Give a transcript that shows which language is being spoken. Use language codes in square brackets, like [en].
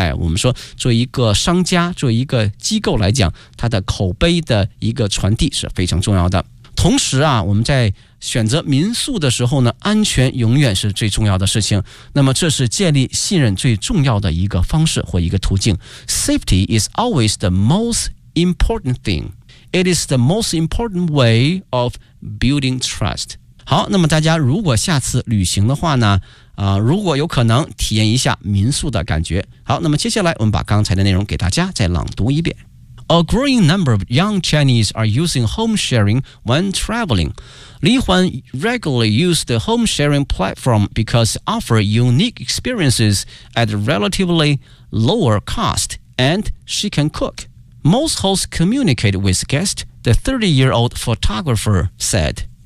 [zh] 哎，我们说作为一个商家，作为一个机构来讲，它的口碑的一个传递是非常重要的。同时啊，我们在选择民宿的时候呢，安全永远是最重要的事情，那么这是建立信任最重要的一个方式或一个途径。 [en] Safety is always the most important thingIt is the most important way of building trust. [zh] 好，那么大家如果下次旅行的话呢、如果有可能体验一下民宿的感觉。好，那么接下来我们把刚才的内容给大家再朗读一遍。 [en] A growing number of young Chinese are using home sharing when traveling. Li Huan regularly used the home sharing platform because it offers unique experiences at a relatively lower cost and she can cook. Most hosts communicate with guests, the 30-year-old photographer said.